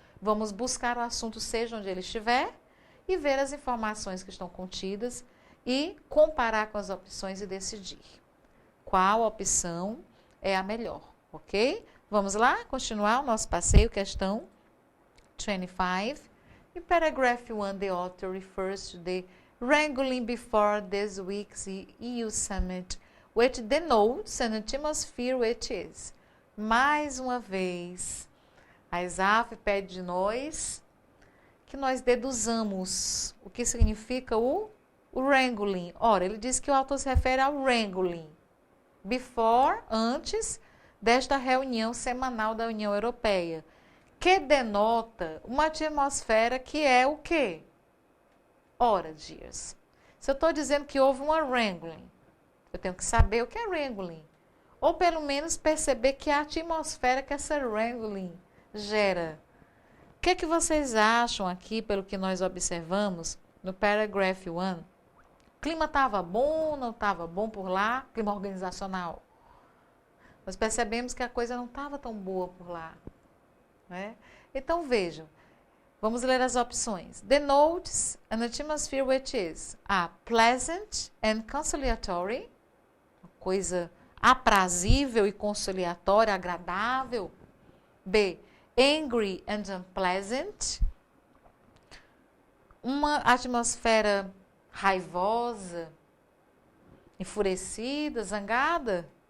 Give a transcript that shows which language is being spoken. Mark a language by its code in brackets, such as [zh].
[pt] Vamos buscar o assunto, seja onde ele estiver, e ver as informações que estão contidas e comparar com as opções e decidir qual opção é a melhor, ok? Vamos lá, continuar o nosso passeio, questão 25. [en] In paragraph 1, the author refers to the wrangling before this week's EU summit, which denotes an atmosphere which is. [pt] Mais uma vez, a ISAF pede de nós que nós deduzamos o que significa o wrangling. Ora, ele diz que o autor se refere ao wrangling. Before, antes desta reunião semanal da União Europeia, que denota uma atmosfera que é o quê? Ora, dears, se eu estou dizendo que houve uma wrangling, eu tenho que saber o que é wrangling. Ou pelo menos perceber que a atmosfera que essa wrangling gera. O que é que vocês acham aqui, pelo que nós observamos no paragraph 1? O clima estava bom, não estava bom por lá? Clima organizacional. Nós percebemos que a coisa não estava tão boa por lá. Né? Então, vejam. Vamos ler as opções. [en] Denotes an atmosphere which is A. Pleasant and conciliatory. [pt] Uma coisa aprazível e conciliatória, agradável. [en] B. Angry and unpleasant. [pt] Uma atmosfera raivosa, enfurecida, zangada.